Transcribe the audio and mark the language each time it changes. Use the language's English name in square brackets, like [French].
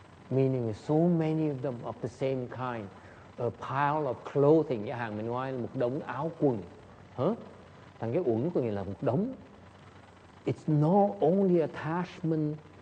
[English] Meaning so many of them of the same kind. A pile of clothing, [Vietnamese] chẳng hạn mình nói là một đống áo quần. Thằng cái uẩn của mình là một đống. [English] It's not only attachment.